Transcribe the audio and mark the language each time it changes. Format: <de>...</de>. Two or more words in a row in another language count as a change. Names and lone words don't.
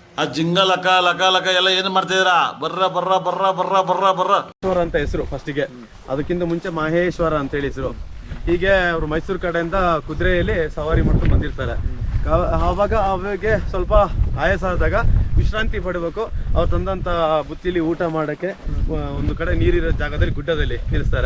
<kn>ಆ ಜಿಂಗ ಲಕ ಲಕ ಲಕ ಎಲ್ಲ ಏನು ಮಾಡ್ತಿದ್ದೀರಾ? ಬರ್ರ ಬರ್ರ ಬರ್ರ ಬರ್ರ ಬರ್ರ ಬರ್ರ ಅಂತ ಹೆಸರು ಫಸ್ಟಿಗೆ. ಅದಕ್ಕಿಂತ ಮುಂಚೆ ಮಹೇಶ್ವರ ಅಂತೇಳಿ ಹೆಸರು. ಹೀಗೆ ಅವರು ಮೈಸೂರು ಕಡೆಯಿಂದ ಕುದುರೆಯಲ್ಲಿ ಸವಾರಿ ಮಾಡ್ಕೊಂಡು ಬಂದಿರ್ತಾರೆ. ಆವಾಗ ಅವಿಗೆ ಸ್ವಲ್ಪ ಆಯಾಸ ಆದಾಗ ವಿಶ್ರಾಂತಿ ಪಡಿಬೇಕು. ಅವ್ರು ತಂದಂಥ ಬುತ್ತಿಲಿ ಊಟ ಮಾಡೋಕ್ಕೆ ಒಂದು ಕಡೆ ನೀರಿರೋ ಜಾಗದಲ್ಲಿ ಗುಡ್ಡದಲ್ಲಿ ನಿಲ್ಲಿಸ್ತಾರೆ.</kn>